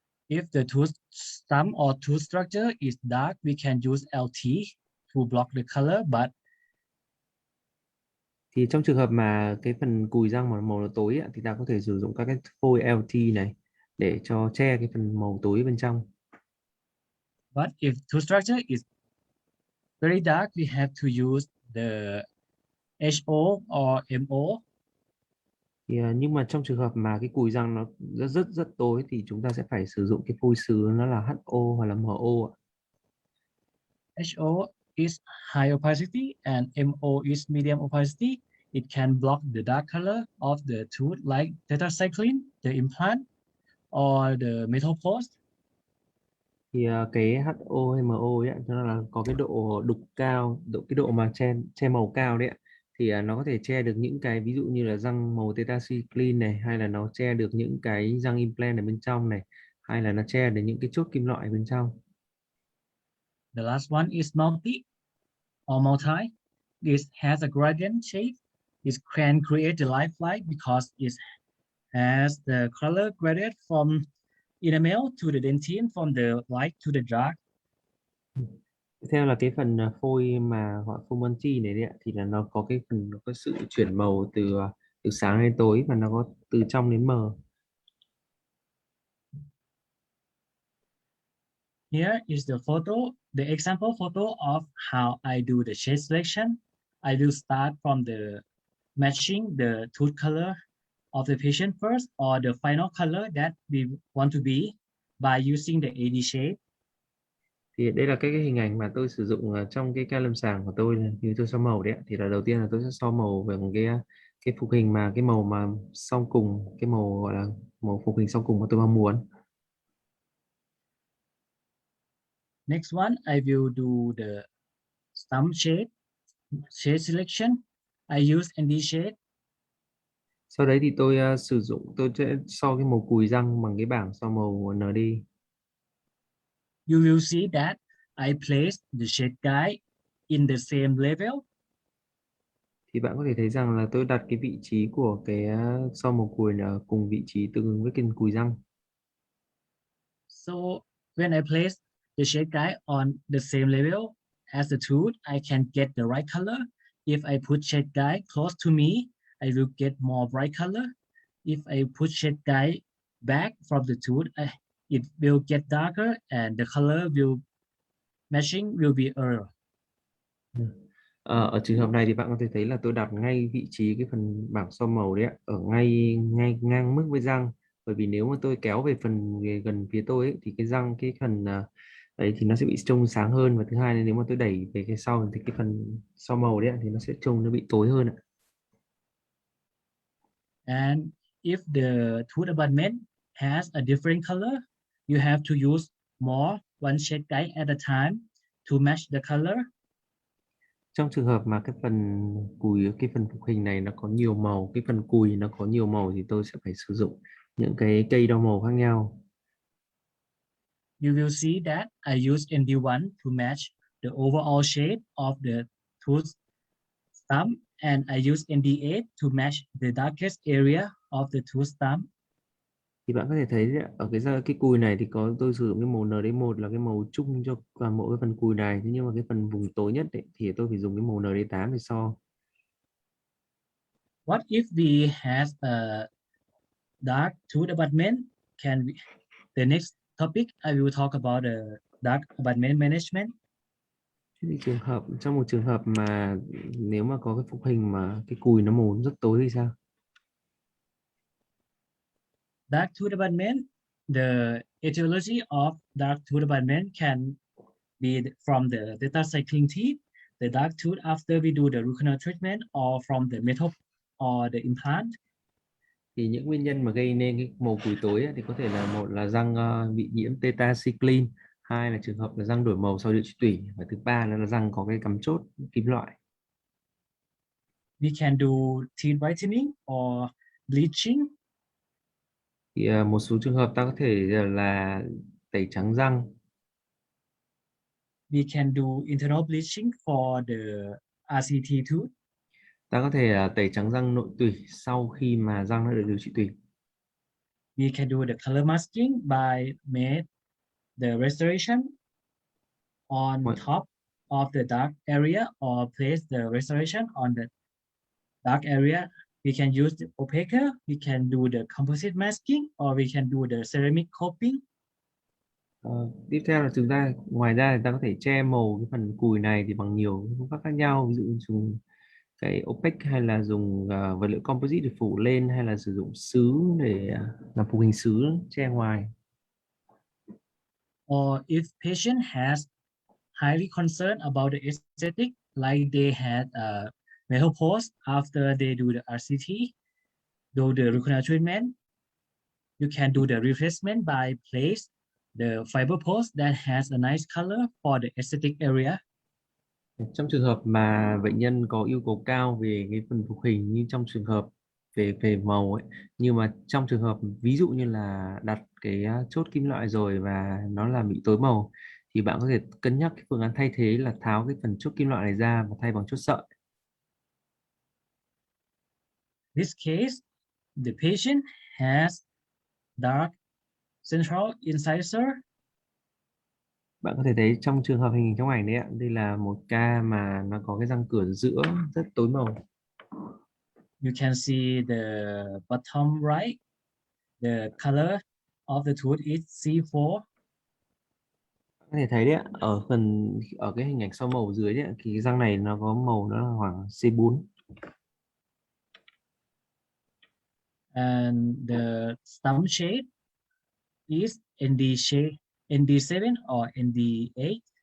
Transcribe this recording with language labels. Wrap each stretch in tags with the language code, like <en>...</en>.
<en>If the tooth stump or tooth structure is dark, we can use LT to block the color, but</en> <vi>Thì trong trường hợp mà cái phần cùi răng mà màu nó tối ạ, thì ta có thể sử dụng các cái phôi LT này để cho che cái phần màu tối bên trong.</vi> <en>But if tooth structure is very dark, we have to use the HO or MO.</en> <vi>Thì nhưng mà trong trường hợp mà cái cùi răng nó rất tối thì chúng ta sẽ phải sử dụng cái phôi sứ nó là HO hoặc là MO ạ.</vi> <en>HO is high opacity and MO is medium opacity, it can block the dark color of the tooth like tetracycline, the implant, or the metal post.</en> <vi>Thì cái HO hay MO ấy ạ, nó là có cái độ đục cao, cái độ mà che màu cao đấy ạ. Thì nó có thể che được những cái ví dụ như là răng màu tetracycline này, hay là nó che được những cái răng implant ở bên trong này, hay là nó che được những cái chốt kim loại bên trong.</vi> <en>The last one is multi or multi. This has a gradient shape. It can create the lifelike because it has the color gradient from enamel to the dentine, from the light to the dark.</en> <vi>Tiếp theo là cái phần phôi mà gọi phôi Monty này đấy ạ, thì là nó có cái phần nó có sự chuyển màu từ sáng đến tối, và nó có từ trong đến mờ.</vi> <en>Here is the photo, the example photo of how I do the shade selection. I will start from the matching the tooth color of the patient first, or the final color that we want to be, by using the AD shade.</en> <vi>Thì đây là cái hình ảnh mà tôi sử dụng trong cái ca lâm sàng của tôi, như tôi so màu đấy ạ. Thì là đầu tiên là tôi sẽ so màu về cái phục hình mà cái màu mà sau cùng, cái màu gọi là màu phục hình sau cùng mà tôi mong muốn.</vi> <en>Next one, I will do the stump shade selection. I use ND shade.</en> <vi>Sau đấy thì tôi tôi sẽ so cái màu cùi răng bằng cái bảng so màu ND.</vi> <en>You will see that I placed the shade guide in the same level.</en> <vi>Thì bạn có thể thấy rằng là tôi đặt cái vị trí của cái so màu cùi là cùng vị trí tương ứng với cái cùi răng.</vi> <en>So when I place the shade guide on the same level as the tooth, I can get the right color. If I put shade guide close to me, I will get more bright color. If I put shade guide back from the tooth, it will get darker and the color matching will be error.</en> <vi>Ở trường hợp này thì bạn có thể thấy là tôi đặt ngay vị trí cái phần bảng so màu đấy ạ, ở ngay ngang mức với răng. Bởi vì nếu mà tôi kéo về gần phía tôi ấy, thì cái răng cái phần đấy thì nó sẽ bị trông sáng hơn, và thứ hai là nếu mà tôi đẩy về cái sau thì cái phần so màu đấy ạ, thì nó sẽ trông nó bị tối hơn ạ.</vi> <en>And if the tooth abutment has a different color, you have to use one shade guide at a time to match the color.</en> <vi>Trong trường hợp mà cái phần phục hình này nó có nhiều màu, cái phần cùi nó có nhiều màu, thì tôi sẽ phải sử dụng những cái cây đo màu khác nhau.</vi> <en>You will see that I use ND1 to match the overall shade of the tooth stump, and I use ND8 to match the darkest area of the tooth stump.</en> <vi>Thì bạn có thể thấy đấy, ở cái cùi này thì tôi sử dụng cái màu ND1 là cái màu chung cho toàn bộ cái phần cùi này. Thế nhưng mà cái phần vùng tối nhất ấy, thì tôi phải dùng cái màu ND8 để so.</vi> <en>What if we has a dark tooth abutment? The next topic I will talk about the dark abutment management.</en> <vi>Thế thì trong một trường hợp mà nếu mà có cái phục hình mà cái cùi nó màu rất tối thì sao?</vi> <en>Dark tooth abutment, the etiology of dark tooth abutment can be from the tetracycline teeth, the dark tooth after we do the root canal treatment, or from the metal or the implant.</en> <vi>Thì những nguyên nhân mà gây nên cái màu cùi tối ấy, thì có thể là một là răng bị nhiễm tetracycline, hai là trường hợp là răng đổi màu sau điều trị tủy, và thứ ba là răng có cái cắm chốt kim loại.</vi> <en>We can do teeth whitening or bleaching.</en> <vi>Thì một số trường hợp ta có thể là tẩy trắng răng.</vi> <en>We can do internal bleaching for the RCT tooth.</en> <vi>Ta có thể tẩy trắng răng nội tủy sau khi mà răng đã được điều trị tủy.</vi> <en>We can do the color masking by made the restoration on top of the dark area, or place the restoration on the dark area. We can use the opaque, we can do the composite masking, or we can do the ceramic coping.</en> <vi>Tiếp theo là chúng ta ngoài ra thì ta có thể che màu cái phần cùi này thì bằng nhiều phương pháp khác nhau, ví dụ dùng cái opaque, hay là dùng vật liệu composite để phủ lên, hay là sử dụng sứ để làm phục hình sứ che ngoài.</vi> <en>Or if patient has highly concerned about the aesthetic, like they had a metal post after they do the RCT, do the root canal treatment. You can do the replacement by place the fiber post that has a nice color for the aesthetic area.</en> <vi>Trong trường hợp mà bệnh nhân có yêu cầu cao về cái phần phục hình, như trong trường hợp về về màu ấy, nhưng mà trong trường hợp ví dụ như là đặt cái chốt kim loại rồi và nó làm bị tối màu, thì bạn có thể cân nhắc cái phương án thay thế là tháo cái phần chốt kim loại này ra và thay bằng chốt sợi.</vi> <en>This case, the patient has dark central incisor.</en> <vi>Bạn có thể thấy trong trường hợp hình trong ảnh đấy ạ, đây là một ca mà nó có cái răng cửa giữa rất tối màu.</vi> <en>You can see the bottom right, the color of the tooth is C4.</en> <vi>Có thể thấy đấy ạ, ở cái hình ảnh sau màu dưới đấy ạ, thì cái răng này nó có màu nó là khoảng C4.</vi> <en>And the stump shape is ND7 or ND8.</en>